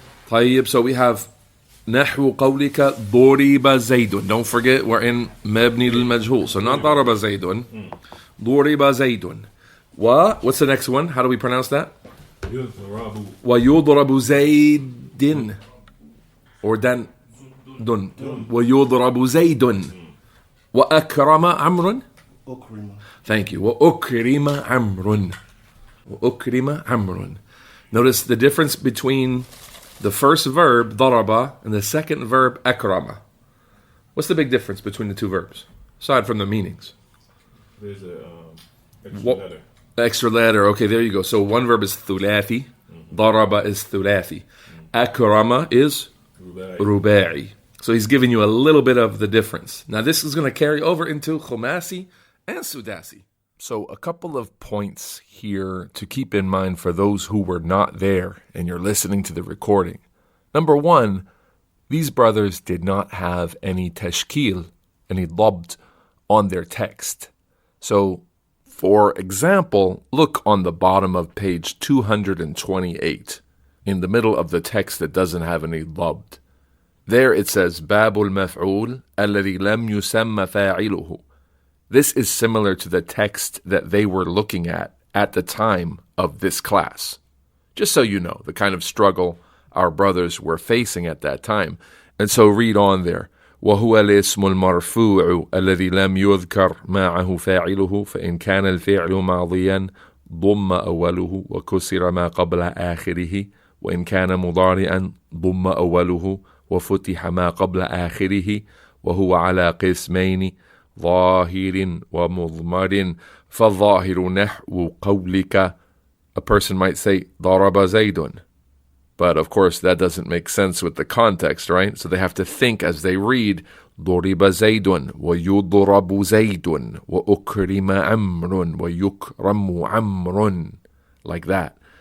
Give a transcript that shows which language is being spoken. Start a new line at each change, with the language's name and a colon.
Arabic: طيب,
English: so we have
Arabic: نحو قولك ضرب زيد.
English: Don't forget, we're in مبني للمجهول. So not
Arabic: ضرب زيد. ضرب زيد.
English: What's the next one? How do we pronounce that?
Arabic: ويضرب زيد. Or دن. ويضرب زيد. وأكرم عمرو.
English: Thank you.
Arabic: وأكرم عمرو. وأكرم عمرو.
English: Notice the difference between the first verb, ضرب, and the second verb, أكرم. What's the big difference between the 2 verbs, aside from the meanings? There's a extra letter. Extra letter. Okay, there you go. So one verb is ثلاثي.
Arabic: ضرب is ثلاثي. أكرم is رباعي.
English: So he's giving you a little bit of the difference. Now this is going to carry over into خماسي and سداسي. So a couple of points here to keep in mind for those who were not there and you're listening to the recording. Number 1, these brothers did not have any tashkil, any dabt on their text. So, for example, look on the bottom of page 228, in the middle of the text that doesn't have any dabt. There it says,
Arabic: باب المفعول الذي لم يسمى فاعله.
English: This is similar to the text that they were looking at the time of this class. Just so you know, the kind of struggle our brothers were facing at that time. And so read on there.
Arabic: وهو الاسم المرفوع الذي لم يذكر معه فاعله فإن كان الفعل ماضيا ضم أوله وكسر ما قبل آخره وإن كان مضارعا ضم أوله وفتح ما قبل آخره وهو على قسمين ظاهر ومضمر فالظاهر نحو قولك.
English: A person might say
Arabic: ضرب زيد,
English: but of course that doesn't make sense with the context, right? So they have to think as they read
Arabic: ضرب زيد ويضرب زيد وأكرم عمرو ويكرم عمرو,
English: like that.